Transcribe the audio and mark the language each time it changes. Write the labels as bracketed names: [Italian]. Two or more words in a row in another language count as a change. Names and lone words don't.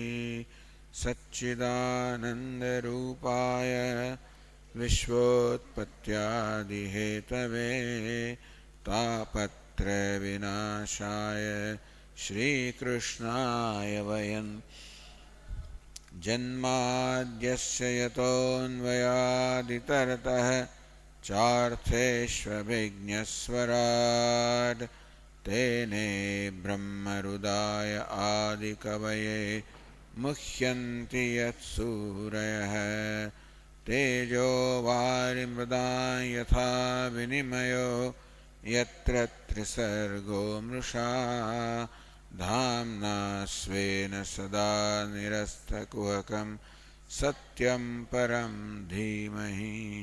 [Sanskrit] સચ્ચિદાનંદરૂપાય વિશ્વોત્પત્યાદિહેતવે તાપત્રયવિનાશાય શ્રીકૃષ્ણાય વયં જન્માદ્યસ્ય યતોન્વયાદિતરતઃ ચાર્થેષ્વभिज्ञस्वराट् तेने ब्रह्महृदाय आदिकवये मुह्यन्ति यत्सूरयः. तेजो वारिमृदां यथा विनिमयो यत्र त्रिसर्गो मृषा धाम्ना स्वेन सदा निरस्तकुहकं सत्यं परं धीमहि.